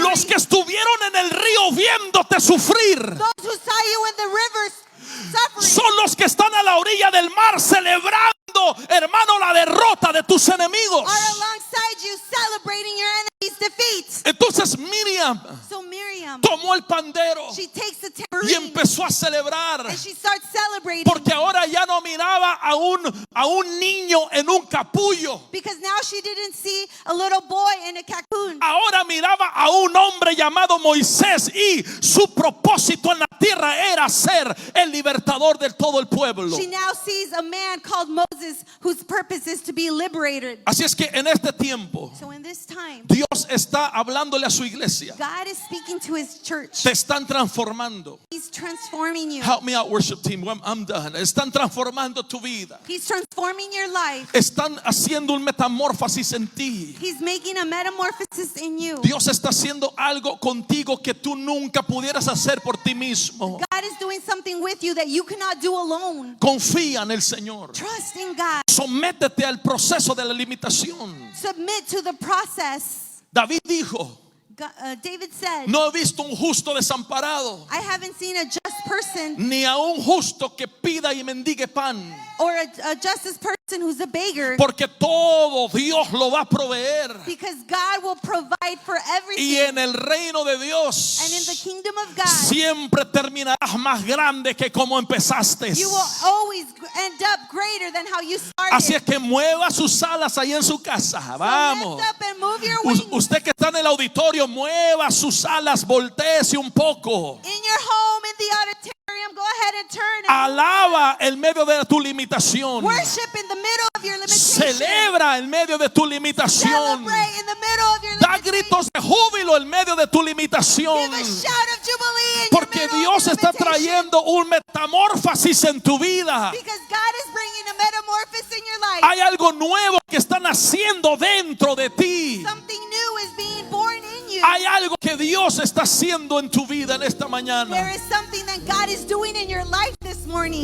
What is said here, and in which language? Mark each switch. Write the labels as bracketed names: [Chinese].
[Spanish] Los que estuvieron en el río viéndote sufrir [English] Those who saw you in the rivers suffering [Spanish] son los que están a la orilla del mar celebrando, hermano, la derrota de tus enemigos. [English] are alongside you celebrating your enemy's defeats. [Spanish] Entonces Miriam [English] So Miriam, [Spanish] tomó el pandero [English] she takes the [Spanish] y [English] tambourine [Spanish] empezó a celebrar, [English] and she starts celebrating [Spanish] porque ahora ya no miraba a un niño en un capullo. [English] because now she didn't see a little boy in a cocoon. [Spanish] Ahora miraba a un hombre llamado Moisés y su propósito en la tierra era ser el libertador de todo el pueblo. [English] She now sees a man called Moses whose purpose is to be liberated. [Spanish] Así es que en este tiempo [English] So in this time, [Spanish] Dios está hablándole a su iglesia. [English] God is speaking to his church. [Spanish] Te están transformando. [English] He's transforming you. Help me out, worship team. I'm done. [Spanish] Están transformando tu vida. [English] He's transforming your life. [Spanish] Están haciendo un metamorfosis en ti. [English] He's making a metamorphosis in you. [Spanish] Dios está haciendo algo contigo que tú nunca pudieras hacer por ti mismo. [English] God is doing something with you that you cannot do alone. [Spanish] Confía en el Señor. [English] Trust in God. [Spanish] Sométete al proceso de la limitación. [English] Submit to the process. [Spanish] David dijo, [English] David said, [Spanish] no he visto un justo desamparado, [English] I haven't seen a just person [Spanish] ni a un justo que pida y mendigue pan. [English] or a justice person person who's a beggar, [Spanish] porque todo Dios lo va a proveer. [English] because God will provide for [Spanish] Y [English] everything. [Spanish] en el reino de Dios [English] And in the kingdom of God, [Spanish] siempre terminarás más grande que como empezaste. [English] you will always end up greater than how you started. [Spanish] Así es que mueva sus alas ahí en su casa. [English] So [Spanish] Vamos. [English] lift up and move your wings. [Spanish] Usted que está en el auditorio, mueva sus alas, voltéese un poco. [English] In your home, in the auditorium, go ahead and turn and [Spanish] Alaba en medio de tu limitación. [English] worship in the middle of your limitation. [Spanish] Celebra en medio de tu limitación. [English] Celebrate in the middle of your [Spanish] Da [English] limitation. [Spanish] gritos de júbilo en medio de tu limitación. [English] Give a shout of jubilee in [Spanish] Porque [English] your middle [Spanish] Dios [English] of your [Spanish] está [English] limitation. [Spanish] trayendo un metamorfosis en tu vida. [English] Because God is bringing a metamorphosis in your life. [Spanish] Hay algo nuevo que está naciendo dentro de ti. [English] Something new is being born in you. [Spanish] Hay algo que Dios está haciendo en tu vida en esta [English] There [Spanish] mañana. [English] is something that God is doing in your life this morning.